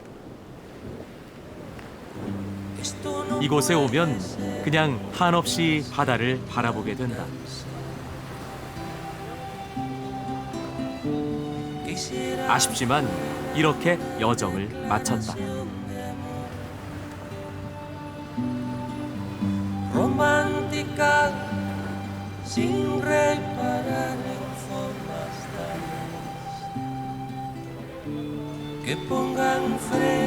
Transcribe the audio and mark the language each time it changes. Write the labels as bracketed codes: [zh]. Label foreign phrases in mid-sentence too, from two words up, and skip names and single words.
[ko] 이곳에 오면 그냥 한없이 바다를 바라보게 된다. 아쉽지만 이렇게 여정을 마쳤다. [es] Romántica sin reparar en formas tales que pongan frente